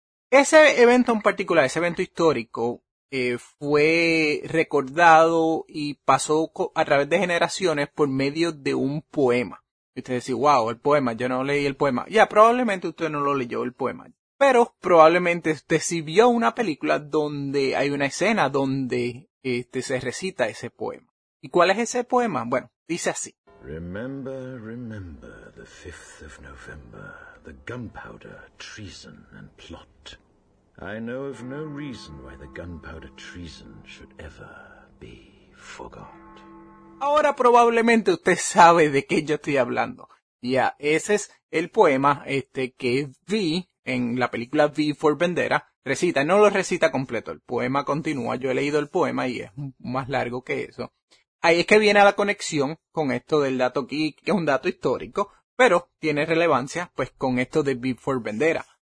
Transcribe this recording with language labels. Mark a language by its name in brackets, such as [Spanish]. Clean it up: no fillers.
[Spanish] Ese evento en particular, ese evento histórico, fue recordado y pasó a través de generaciones por medio de un poema. Y usted dice, wow, el poema, yo no leí el poema. Ya, probablemente usted no lo leyó el poema. Pero probablemente usted sí vio una película donde hay una escena donde se recita ese poema. ¿Y cuál es ese poema? Bueno, dice así. [English] Remember, remember the 5th of November, the gunpowder, treason and plot. I know of no reason why the gunpowder treason should ever be forgot. [Spanish] Ahora probablemente usted sabe de qué yo estoy hablando. Ya, ese es el poema que vi en la película V for Vendetta. Recita, no lo recita completo, el poema continúa, yo he leído el poema y es más largo que eso. Ahí es que viene la conexión con esto del dato geek, que es un dato histórico, pero tiene relevancia pues con esto de V for Vendetta.